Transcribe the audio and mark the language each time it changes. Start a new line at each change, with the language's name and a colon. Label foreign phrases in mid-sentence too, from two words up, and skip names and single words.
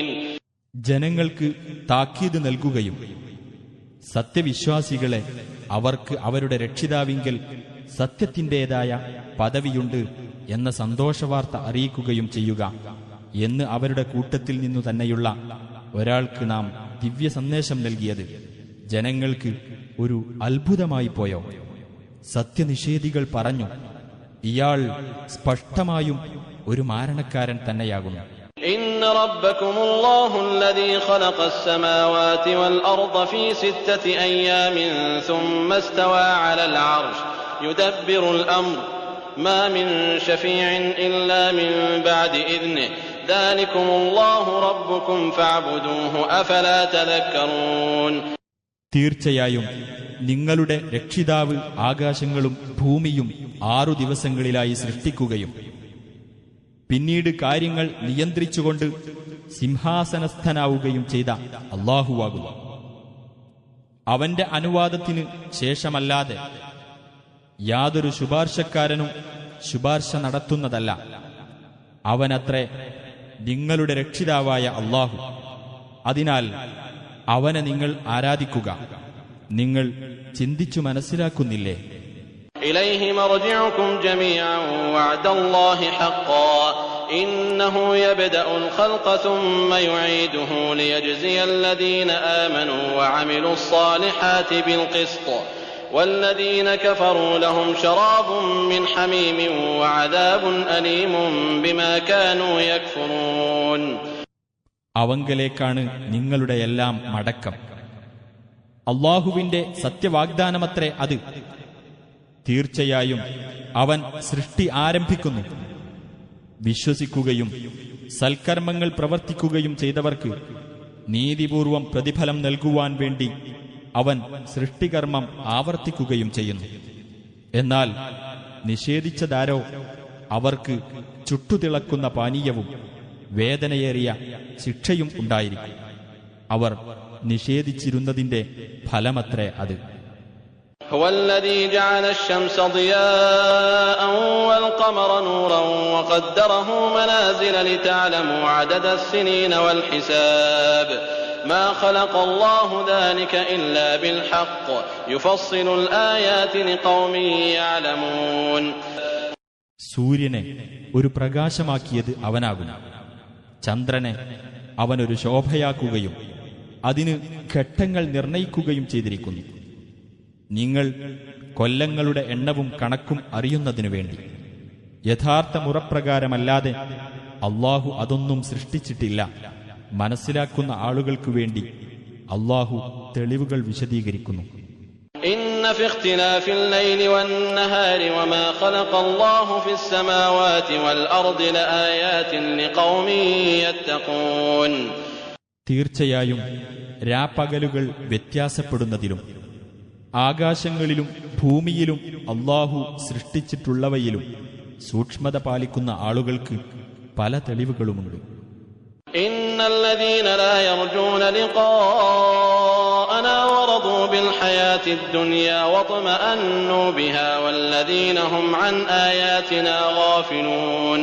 Malayalam: ജനങ്ങൾക്ക് താക്കീത് നൽകുകയും സത്യവിശ്വാസികളെ അവർക്ക് അവരുടെ രക്ഷിതാവിങ്കൽ സത്യത്തിൻ്റെതായ പദവിയുണ്ട് എന്ന സന്തോഷവാർത്ത അറിയിക്കുകയും ചെയ്യുക എന്ന് അവരുടെ കൂട്ടത്തിൽ നിന്നു തന്നെയുള്ള ഒരാൾക്ക് നാം ദിവ്യ സന്ദേശം നൽകിയത് ജനങ്ങൾക്ക് ഒരു അത്ഭുതമായി പോയോ? സത്യനിഷേധികൾ പറഞ്ഞു, ഇയാൾ സ്പഷ്ടമായും ഒരു മാരണക്കാരൻ തന്നെയാകുന്നു.
Arabic: إن ربكم الله الذي خلق السماوات والأرض في 6 أيام ثم استوى على العرش يدبر الأمر ما من شفيع إلا من بعد إذنه ذلكم الله ربكم فاعبدوه أفلا تذكرون.
Malayalam: തീർച്ചയായും നിങ്ങളുടെ രക്ഷിതാവ് ആകാശങ്ങളും ഭൂമിയും 6 ദിവസങ്ങളിലായി സൃഷ്ടിക്കുകയും പിന്നീട് കാര്യങ്ങൾ നിയന്ത്രിച്ചുകൊണ്ട് സിംഹാസനസ്ഥനാവുകയും ചെയ്ത അല്ലാഹുവാകുന്നു. അവന്റെ അനുവാദത്തിന് ശേഷമല്ലാതെ യാതൊരു ശുപാർശക്കാരനും ശുപാർശ നടത്തുന്നതല്ല. അവനത്രേ നിങ്ങളുടെ രക്ഷിതാവായ അല്ലാഹു. അതിനാൽ അവനെ നിങ്ങൾ ആരാധിക്കുക. നിങ്ങൾ ചിന്തിച്ചു മനസ്സിലാക്കുന്നില്ലേ?
Arabic: إليه مرجعكم جميعا وعد الله حقا إنه يبدأ الخلق ثم يعيده ليجزي الذين آمنوا وعملوا الصالحات بالقسط والذين كفروا لهم شراب من حميم وعذاب أليم بما كانوا يكفرون.
Malayalam: അവങ്കലേക്കാണ് നിങ്ങളുടെ എല്ലാം മടക്കം. അല്ലാഹുവിന്റെ സത്യവാഗ്ദാനമത്രേ അത്. തീർച്ചയായും അവൻ സൃഷ്ടി ആരംഭിക്കുന്നു. വിശ്വസിക്കുകയും സൽക്കർമ്മങ്ങൾ പ്രവർത്തിക്കുകയും ചെയ്തവർക്ക് നീതിപൂർവം പ്രതിഫലം നൽകുവാൻ വേണ്ടി അവൻ സൃഷ്ടികർമ്മം ആവർത്തിക്കുകയും ചെയ്യുന്നു. എന്നാൽ നിഷേധിച്ചതാരോ അവർക്ക് ചുട്ടുതിളക്കുന്ന പാനീയവും വേദനയേറിയ ശിക്ഷയും ഉണ്ടായിരിക്കും. അവർ നിഷേധിച്ചിരുന്നതിന്റെ ഫലമത്രേ അത്.
Arabic: هو الذي جعل الشمس ضياء والقمر نورا وقدره منازل لتعلموا عدد السنين والحساب ما خلق الله ذلك إلا بالحق يفصل الآيات لقوم يعلمون.
Malayalam: സൂര്യനെ ഒരു പ്രകാശമാക്കിയത് അവനാകുന്നു. ചന്ദ്രനെ അവനൊരു ശോഭയാക്കുകയും അതിന് ഘട്ടങ്ങൾ നിർണയിക്കുകയും ചെയ്തിരിക്കുന്നു. നിങ്ങൾ കൊല്ലങ്ങളുടെ എണ്ണവും കണക്കും അറിയുന്നതിനു വേണ്ടി. യഥാർത്ഥ മുറപ്രകാരമല്ലാതെ അല്ലാഹു അതൊന്നും സൃഷ്ടിച്ചിട്ടില്ല. മനസ്സിലാക്കുന്ന ആളുകൾക്കു വേണ്ടി അല്ലാഹു തെളിവുകൾ വിശദീകരിക്കുന്നു.
Arabic: إن في اختلاف الليل والنهار وما خلق الله في السماوات والأرض لآيات لقوم يتقون.
Malayalam: തീർച്ചയായും രാപ്പകലുകൾ വ്യത്യാസപ്പെടുന്നതിലും ആകാശങ്ങളിലും ഭൂമിയിലും അല്ലാഹു സൃഷ്ടിച്ചിട്ടുള്ളവയിലും സൂക്ഷ്മത പാലിക്കുന്ന ആളുകൾക്ക് പല തെളിവുകളുമുണ്ട്.
Arabic: إن الذين لا يرجون لقاءنا ورضوا بالحياة الدنيا واطمأنوا بها والذين هم عن آياتنا غافلون.